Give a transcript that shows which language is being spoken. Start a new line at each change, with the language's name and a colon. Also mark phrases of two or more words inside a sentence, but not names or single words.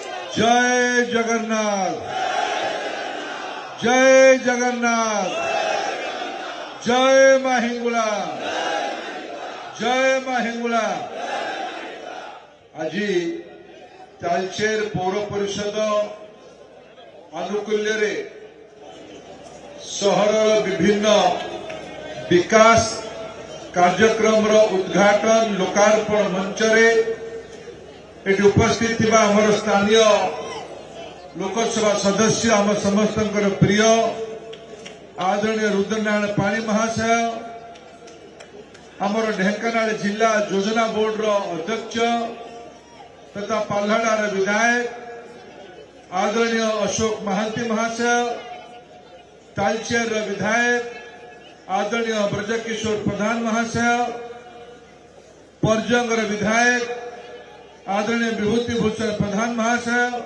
Odia: ଜୟ ଜଗନ୍ନାଥ, ଜୟ ଜଗନ୍ନାଥ, ଜୟ ମାଁ ହିଙ୍ଗୁଳା, ଜୟ ମାଁ ହିଙ୍ଗୁଳା। ଆଜି ତାଳଚେର ପୌର ପରିଷଦ ଆନୁକୂଲ୍ୟ ସହର ବିଭିନ୍ନ ବିକାଶ କାର୍ଯ୍ୟକ୍ରମ ଉଦ୍ଘାଟନ ଲୋକାର୍ପଣ ମଞ୍ଚ ଏଠି ଉପସ୍ଥିତ ଥିବା ଆମର ସ୍ଥାନୀୟ ଲୋକସଭା ସଦସ୍ୟ ଆମ ସମସ୍ତ ପ୍ରିୟ ଆଦରଣୀୟ ରୁଦ୍ରନାରାୟଣ ପାଣି ମହାଶୟ, ଆମର ଢେଙ୍କାନାଳ ଜିଲ୍ଲା ଯୋଜନା ବୋର୍ଡ ଅଧ୍ୟକ୍ଷ ତଥା ପାଲହଡ଼ା ବିଧାୟକ ଆଦରଣୀୟ ଅଶୋକ ମହାନ୍ତି ମହାଶୟ, ତାଳଚେର ବିଧାୟକ ଆଦରଣୀୟ ବ୍ରଜକିଶୋର ପ୍ରଧାନ ମହାଶୟ, ପରଜଙ୍ଗ ବିଧାୟକ ଆଦରଣୀୟ ବିଭୂତି ଭୂଷଣ ପ୍ରଧାନ ମହାଶୟ,